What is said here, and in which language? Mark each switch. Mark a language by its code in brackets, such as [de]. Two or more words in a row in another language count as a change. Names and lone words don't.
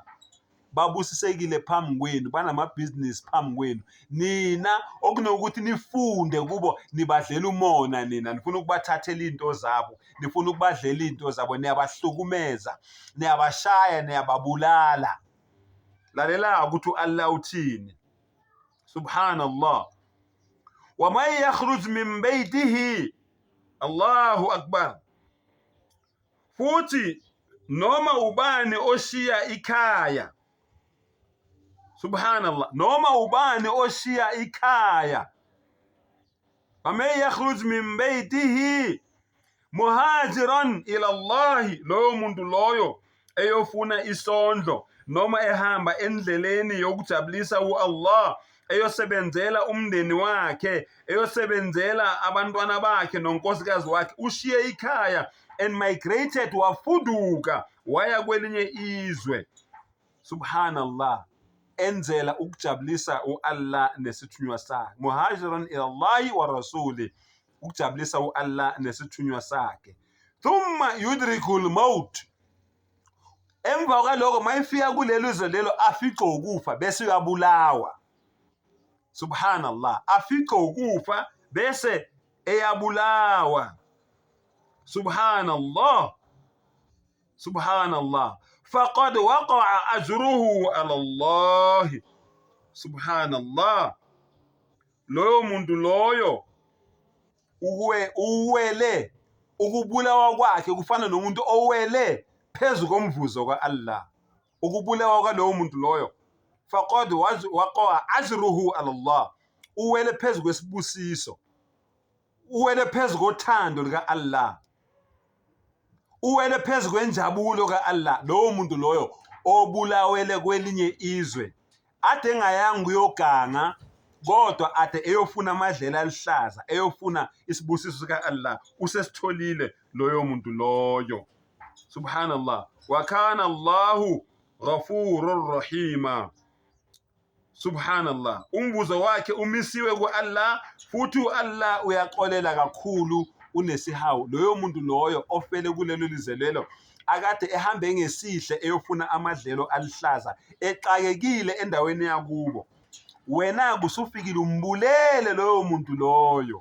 [zu] Babusisekile phambi kwenu, banamabhizinisi phambi kwenu. Nina okunokuthi nifunde kubo, nibadlela umona nina, nifuna ukubathathela into zabo, nifuna ukubadlela into zabo, niyabahlukumeza, niyabashaya, niyababulala. Lalela ukuthi Allah uthini. [ar] Subhanallah. وَمَنْ يَخْرُجْ مِنْ بَيْتِهِ. Allahu Akbar. [zu] Futhi noma ubani oshiya ikhaya. Subhanallah. Noma ubani oshiya ikhaya. [ar] وَمَنْ يَخْرُجْ مِنْ بَيْتِهِ مُهَاجِرًا إِلَى اللَّهِ. [zu] Loyo muntu loyo eyofuna isondlo noma ehamba endleleni yokujabulisa u-Allah, eyosebenzela umndeni wakhe, eyosebenzela abantwana bakhe nonkosikazi wakhe, ushiye ikhaya [en] and migrated, [zu] wafuduka waya kwelinye izwe. Subhanallah. Enzela ukujabulisa u-Allah nesithunywa sakhe. [ar] مُهَاجِرًا إِلَى اللَّهِ وَرَسُولِهِ, [zu] ukujabulisa u-Allah nesithunywa sakhe. [ar] ثُمَّ يُدْرِكْهُ الْمَوْتُ. [zu] Emva kwalokho mayifika kulelo izwe lelo afice ukufa bese uyabulawa. Subhanallah. Afice ukufa bese eyabulawa. Subhanallah. Subhanallah. [ar] فقد وقع أجره على الله. [zu] Subhanallah. loyo muntu loyo uwele ukubulawa kwakhe kufana nomuntu owele phezu komvuzo kwa-Allah. Ukubulawa kwalowo muntu loyo [ar] فَقَدْ وَقَعَ أَجْرُهُ عَلَى اللَّهِ, [zu] uwele phezu kwesibusiso, uwele phezu kothando lika-Allah, uwele phezu kwenjabulo ka-Allah. Lowo muntu loyo obulawele kwelinye izwe ade engayanga uyoganga, kodwa ade eyofuna amadlela alihlaza, eyofuna isibusiso sika-Allah, usesitholile loyo muntu loyo. Subhanallah. [ar] وَكَانَ اللَّهُ غَفُورًا رَحِيمًا. [zu] Subhanallah. Umvuzo wakhe umisiwe ku-Allah, futhi u-Allah uyaxolela kakhulu, unesihawu. Loyo muntu loyo ofele kulelo lizwe lelo akade ehambe ngesihle eyofuna amadlelo alihlaza, exakekile endaweni yakubo, wena kusufikile umbulele loyo muntu loyo.